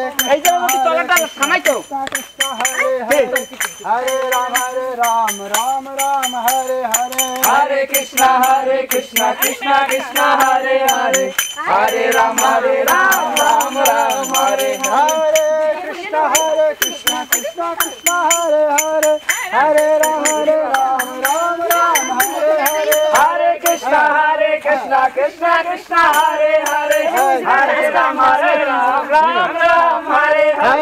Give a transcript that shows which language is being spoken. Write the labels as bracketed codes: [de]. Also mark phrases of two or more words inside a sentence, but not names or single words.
[bn] এই যে আমাকে তলাটা থামাইতো [sa] কৃষ্ণ হরে হরে হরে রাম রাম রাম হরে হরে হরে কৃষ্ণ কৃষ্ণ কৃষ্ণ হরে হরে হরে রাম রাম রাম হরে হরে हरे कृष्णा कृष्ण कृष्ण हरे हरे हरे राम राम राम हरे हरे हरे कृष्ण कृष्ण कृष्ण हरे हरे हरे राम राम राम हरे हरे